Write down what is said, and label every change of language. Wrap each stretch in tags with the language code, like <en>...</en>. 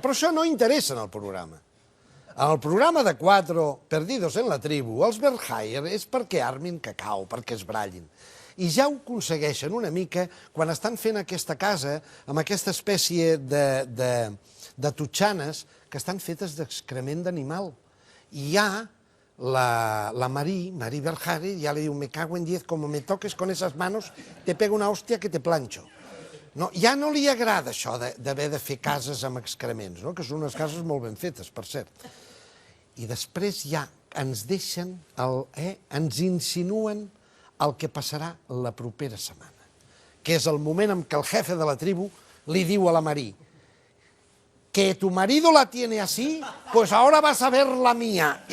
<ca>Però això no interessa en el programa. En el programa de 4 Perdidos en la tribu, els Berhaier és perquè armin cacau, perquè es brallin. I ja ho aconsegueixen una mica quan estan fent aquesta casa amb aquesta espècie de totxanes que estan fetes d'excrement d'animal. I ja la Marí Berjari, ja li diu,</ca> <es>me cago en 10, como me toques con esas manos, te pego una hòstia que te planxo.</es> <ca>Ja no li agrada això d'haver de fer cases amb excrements, que són unes cases molt ben fetes, per cert. I després ja ens deixen, ens insinuen el que passarà la propera setmana, que és el moment en què el jefe de la tribu li diu a la Marí:</ca> <es>que tu marido la tiene así, pues ahora vas a ver la mía.</es>